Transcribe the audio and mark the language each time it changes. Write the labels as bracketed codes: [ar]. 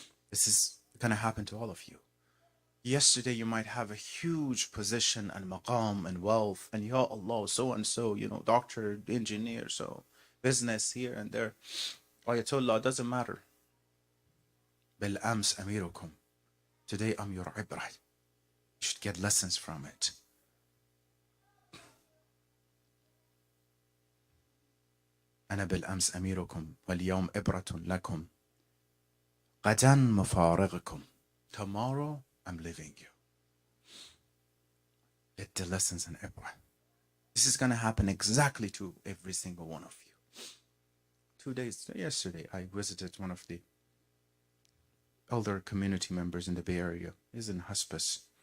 [en] This is going to happen to all of you. Yesterday you might have a huge position and maqam and wealth and ya Allah, so and so, doctor, engineer, so business here and there. Ayatollah, doesn't matter. [ar] بالأمس أميركم. [en] Today I'm your ibrah. You should get lessons from it. [ar] أنا بالأمس أميركم واليوم إبرة لكم غدا مفارقكم. [en] Tomorrow I'm leaving you. Get the lessons in Ibrah. This is going to happen exactly to every single one of you. 2 days, yesterday, I visited one of the elder community members in the Bay Area. He's in hospice.